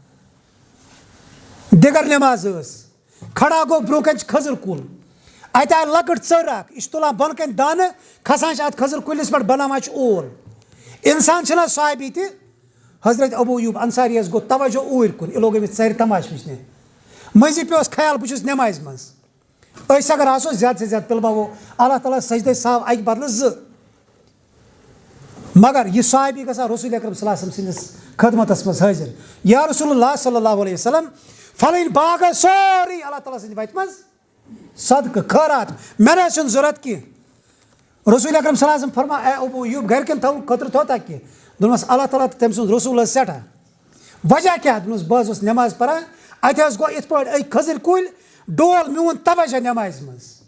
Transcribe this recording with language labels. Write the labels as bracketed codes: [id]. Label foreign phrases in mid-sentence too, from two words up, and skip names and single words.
[ks] دِگر نٮ۪ماز ٲس کھڑا گوٚو برونٛہہ کنہِ چھِ کھٔزٕر کُل اَتہِ آے لۄکٕٹ ژٔر اکھ یہِ چھُ تُلان بۄنہٕ کنہِ دانہٕ کھسان چھِ اتھ کھٔزٕر کُلِس پٮ۪ٹھ بناوان چھِ اول انسان چھِنہ صحابی تہِ حضرت ابو ایوب انصاری یس گوٚو توجہ اوٗرۍ کُن یہِ لوگ أمِس ژرِ تماشہٕ وٕچھنہِ مٔنٛزی پیوس خیال بہٕ چھُس نٮ۪مازِ منٛز أسۍ اگر آسو زیادٕ سے زیادٕ تُلباوو اللہ تعالیٰ سجدے ساو اکہِ بدلہٕ 2 مگر یہِ صحابی گژھان رسول اکرم [ar] صلی اللہ علیہ وسلم [ks] سٕنٛدِس خدمتس منٛز حٲضِر [ar] یا رسول اللہ صلی اللہ علیہ وسلم [ks] فلٲنۍ باغ آسہِ سورُے اللہ تعالیٰ سٕنٛدِ وتہِ منٛز صدقہٕ خٲرات مےٚ نہ چھُنہٕ ضوٚرتھ کینٛہہ رسول اکرم [ar] صلی اللہ علیہ وسلم [ks] فرماو اے ابو ایوب گرِکٮ۪ن خٲطرٕ تھوٚوتھا کینٛہہ دوٚپمَس اللہ تعالیٰ تہٕ تٔمۍ سُنٛد رسول ٲسۍ سٮ۪ٹھاہ وجہ کیٛاہ دوٚپمَس بہٕ حظ اوسُس نٮ۪ماز پران اَتہِ حظ گوٚو یِتھ پٲٹھۍ أکۍ کھٔزٕرۍ کُلۍ ڈول میون توجہ نٮ۪مازِ منٛز